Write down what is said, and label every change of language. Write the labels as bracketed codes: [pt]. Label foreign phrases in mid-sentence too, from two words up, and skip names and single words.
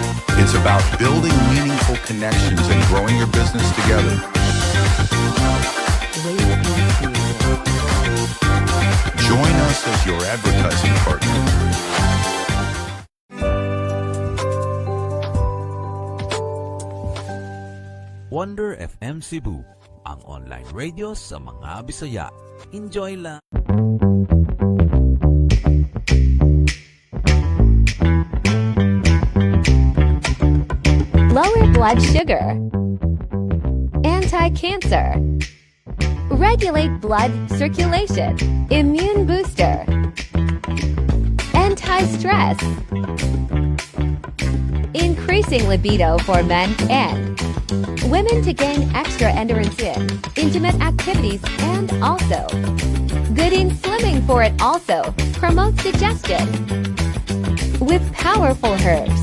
[en] It's about building meaningful connections and growing your business together. Join us as your advertising partner. [ceb] Wonder FM Cebu, ang [en] online radio [ceb] sa mga Bisaya. Enjoy lang! [en] Lower blood sugar. Anti-cancer. Regulate blood circulation. Immune booster. Anti-stress. Increasing libido for men and women to gain extra endurance in intimate activities, and also good in swimming for it also promotes digestion with powerful herbs.